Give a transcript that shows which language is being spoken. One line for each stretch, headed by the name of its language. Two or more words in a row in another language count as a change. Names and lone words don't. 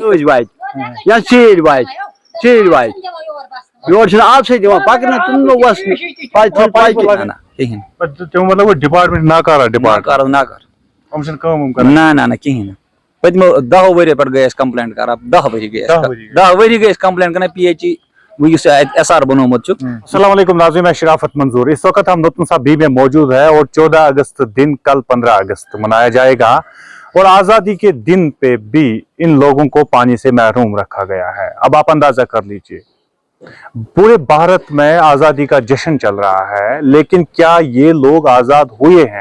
Kashmiri: واتہِ یا ژیٖرۍ واتہِ یورٕ چھِنہٕ آبسٕے دِوان پَکنہٕ تِم وَسنہٕ کِہیٖنۍ مطلب ڈپارٹمنٹ ناکارا ڈپارٹمنٹ ناکار نہ کِہیٖنۍ نہٕ پٔتمیو 10 ؤریو پٮ۪ٹھ گٔے أسۍ کمپلینٹ کران 10 ؤری گٔے 10 ؤری گٔے أسۍ کمپلینٹ کران PHE یُس اَتہِ SR بنومُت چھُ.
Urdu: السلام علیکم ناظرین میں شرافت منظور اس وقت ہم نتنسا بی میں موجود ہے اور 14 اگست دن کل 15 اگست منایا جائے گا اور آزادی کے دن پہ بھی ان لوگوں کو پانی سے محروم رکھا گیا ہے. اب آپ اندازہ کر لیجئے پورے بھارت میں آزادی کا جشن چل رہا ہے لیکن کیا یہ لوگ آزاد ہوئے ہیں؟